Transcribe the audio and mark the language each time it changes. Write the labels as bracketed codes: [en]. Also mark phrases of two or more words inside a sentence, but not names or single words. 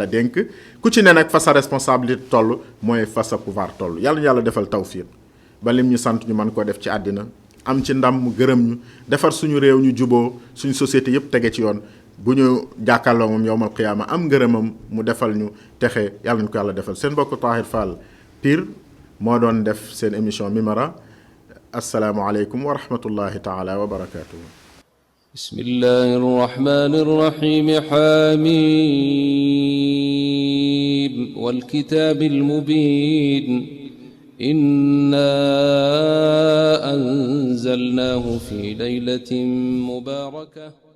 [wo] dénk ku ci ne nag fa sa responsabilité toll mooy fa sa pouvoir toll yàlla defal tawfiq ba lim ñu sant ñu mën koo def ci àddina am ci ndam mu gërëm ñu defar suñu réew ñu juboo suñu société yëpp tege ci yoon bu ñu jàkkaarloo moom [ar] يوم القيامة [wo] am ngërëmam mu defal ñu texe yàlla ñu ko yàlla defal seen mbokk Tahir Fall Pire moo doon def seen émission Mimara [ar] السلام عليكم ورحمة الله تعالى وبركاته بسم الله الرحمن الرحيم حم والكتاب المبين إنا أنزلناه في ليلة مباركة